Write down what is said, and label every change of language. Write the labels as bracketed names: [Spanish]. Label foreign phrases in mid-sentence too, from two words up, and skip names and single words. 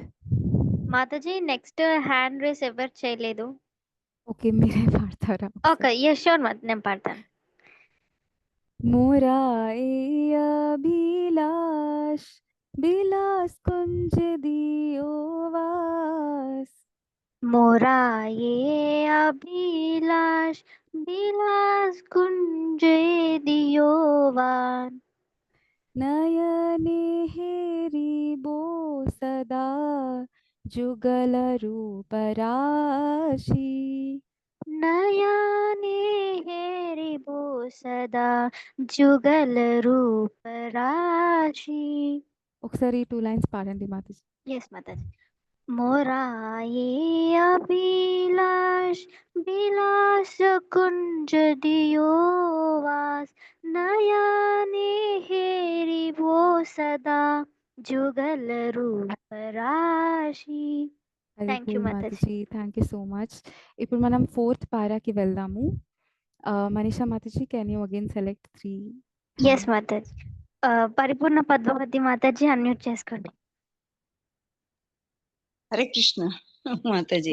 [Telugu] మాతాజీ [English] next hand raise [Telugu] ఎవరు చేయలేదు. ఓకే, మీరే పాడతారా? [English] okay, yes sure [Telugu] నేను పాడతాను. [Bangla] মোরায়ে অভিলাষ বিলাস কুঞ্জ দিয়োবাস মোরায়ে অভিলাষ বিলাস কুঞ্জে দিয়োবান নয়নে হেরিবো সদা যুগল রূপ রাশি নয়নে হেরিবো সদা যুগল রূপ রাশি. [Telugu] ఒకసారి 2 లైన్స్ పాడండి మాతాజీ. [English] yes Mataji. [Bangla] মোরায়ে অভিলাষ বিলাস কুঞ্জ দিয়োবাস নয়নে হেরিবো সদা যুগল রূপ রাশি. [Telugu] హరి [English] thank you [Telugu] బోల్ మాతాజీ. మాతాజీ, [English] thank you so much. [Telugu] ఇప్పుడు మనం 4th పారాకి వెళ్దాము. [English] మనీషా మాతాజీ, can you again select 3? yes Mataji. [Telugu] పరిపూర్ణ పద్మావతి మాతాజీ అన్మ్యూట్ చేసుకోండి. హరే కృష్ణ మాతాజీ.